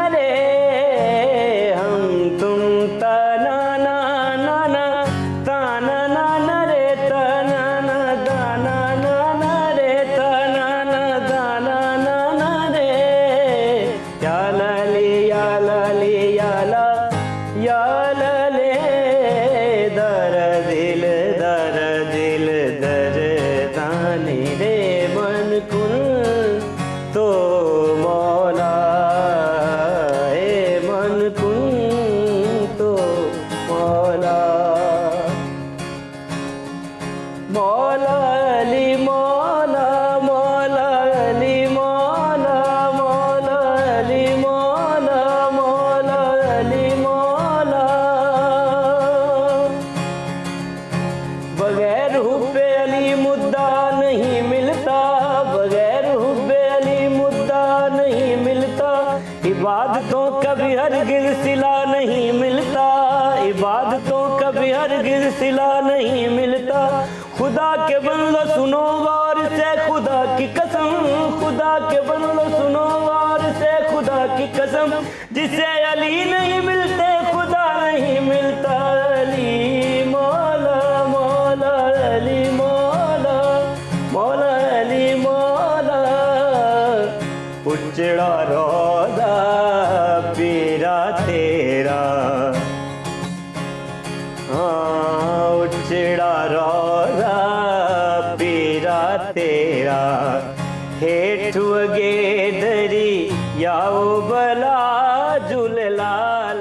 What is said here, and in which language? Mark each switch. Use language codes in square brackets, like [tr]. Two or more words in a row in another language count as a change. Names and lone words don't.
[hi] रे हम तुम तना ना ना ना तना ना ना रे तना ना दाना ना ना रे तना ना दाना ना ना रे या लाली या लाली या ला या लाले दर दिल दरदानी रे [ar] من كنت مولا [hi] ए [ar] من كنت مولا [hi] मौला अली मौला मौला अली मौला मौला अली मौला मौला अली मौला बगैर हुब्बे अली मुद्दा नहीं मिलता बगैर हुब्बे अली मुद्दा नहीं मिलता इबादतों कभी हरगिज़ सिला नहीं मिलता इबादतों कभी हरगिज़ सिला नहीं मिलता खुदा के बंदो सुनो वार से खुदा की कसम खुदा के बंदो सुनो वार से खुदा की कसम जिसे अली नहीं मिलते खुदा नहीं मिलता अली मौला मौला अली मौला मौला अली मौला [sd] उजड़ा रोज़ा पीरा तेरा हाँ उजड़ा रोज़ा पीरा तेरा हेठ वगे दरी याओ बला झूलेलाल